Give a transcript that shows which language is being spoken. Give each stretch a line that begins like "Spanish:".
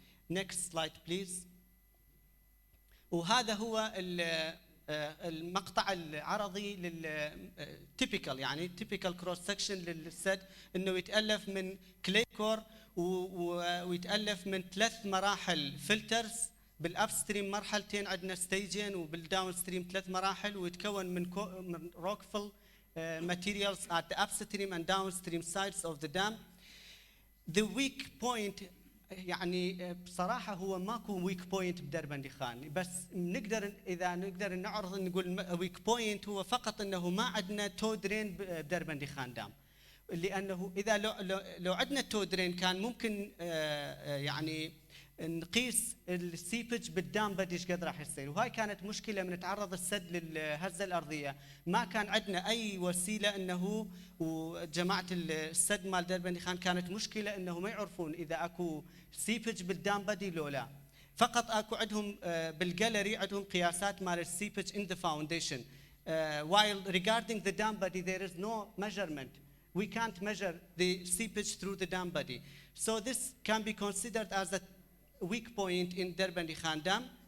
Arabic: نيكست سلايد بليز. وهذا هو المقطع العرضي للتيبيكال، يعني تيبيكال كروس سكشن للسد، انه يتالف من كلي كور ويتالف من 3 مراحل فلترز. بالابستريم مرحلتين عندنا ستيجين، وبالداون ستريم 3 مراحل، ويتكون من روكفل
English: materials at the upstream and downstream sides of the dam. The weak point
Arabic: يعني بصراحة هو ماكو ويك بوينت بدربندي خان، بس إذا نقدر نعرض نقول ويك بوينت هو فقط أنه ما عندنا تو درين بدربندي خان دام، لأنه إذا لو عندنا تو درين كان ممكن يعني نقيس السيبج بالدام بدي ايش قد راح يصير، وهاي كانت مشكله من تعرض السد للهزه الارضيه، ما كان عندنا اي وسيله انه، وجماعه السد مال دربندي خان كانت مشكله انه ما يعرفون اذا اكو سيبج بالدام بدي لو لا، فقط اكو عندهم بالجاليري عندهم قياسات مال السيبج
English: in the foundation while regarding the dam body there is no measurement. We can't measure the seepage through the dam body. So this can be considered as a weak point in Derbandi Khan Dam.